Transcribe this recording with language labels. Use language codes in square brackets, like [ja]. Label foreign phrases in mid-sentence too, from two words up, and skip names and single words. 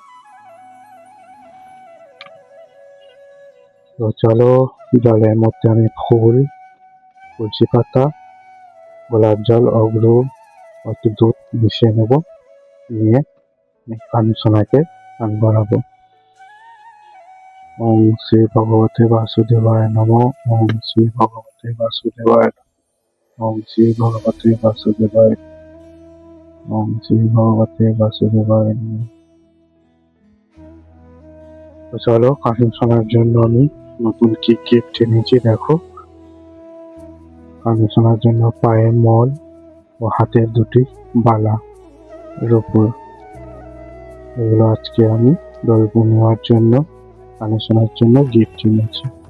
[bn] তো চলো জলের মধ্যে আমি ফুল, তুলসী পাতা, গোলাপ জল, অগরু, একটু দুধ মিশিয়ে নেব। নিয়ে কানুসোনাকে স্নান করাবো। [sa] ওম শ্রী ভগবতে বাসুদেবায় নমঃ। ওম শ্রী ভগবতে বাসুদেবায় নমঃ। ওম শ্রী ভগবতে বাসুদেবায়। ওম শ্রী ভগবতে বাসুদেবায় নমঃ। [bn] তো চলো কানুসোনার জন্য আমি নতুন কি গিফট এনেছি দেখো। কানুসোনার জন্য পায়ের মল ও হাতের দুটি বালা রূপোর, এগুলো আজকে আমি দোল পূর্ণিমার জন্য কানুসোনার জন্য গিফট এনেছি।